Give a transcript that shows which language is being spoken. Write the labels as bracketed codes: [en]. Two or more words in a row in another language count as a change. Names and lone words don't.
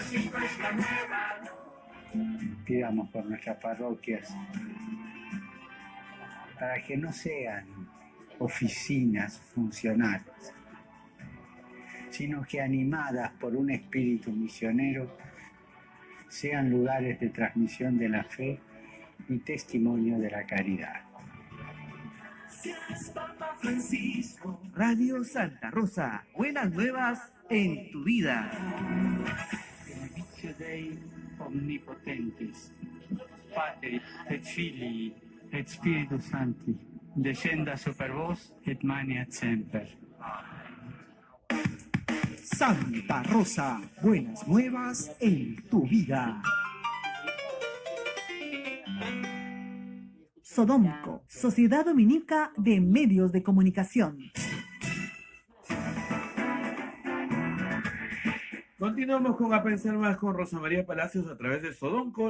[es] Pidamos por nuestras parroquias para que no sean oficinas funcionales, sino que animadas por un espíritu misionero sean lugares de transmisión de la fe y testimonio de la caridad. Papa Francisco. Radio Santa Rosa, buenas nuevas en tu vida. [la] Benedictio Dei omnipotentis, Patri et Filii et Spiritus Sancti, descenda super vos et maniat semper. [es] Santa Rosa, buenas nuevas en tu vida. Sodómico, Sociedad Dominica de Medios de Comunicación. Continuamos con A Pensar Más con Rosa María Palacios a través de Sodonco.